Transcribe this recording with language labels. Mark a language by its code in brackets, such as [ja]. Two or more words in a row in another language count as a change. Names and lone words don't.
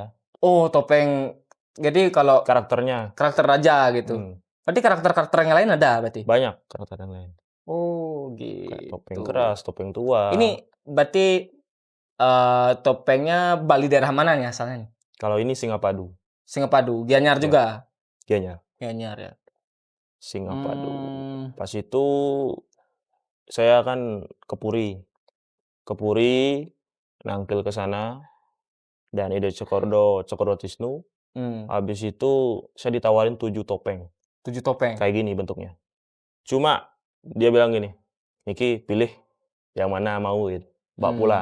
[id] Oh topeng, jadi kalau karakternya. karakter raja gitu. Mmm, Berarti karakter-karakter yang lain ada berarti? banyak karakter yang lain, Oh, kayak topeng gitu. keras, topeng tua. Ini berarti, topengnya Bali daerah mana nih asalnya nih? Kalau ini Singapadu, Singapadu, Gianyar ya, juga? Gianyar, Gianyar ya? Singapadu. Mmm, Pas itu saya kan ke Puri, nangkil ke sana dan ide Cokordo Tisnu. mmm, Habis itu saya ditawarin 7 topeng, 7 topeng? kayak gini bentuknya. Cuma dia bilang gini, "Niki pilih yang mana mau," gitu, "bawa pulang,"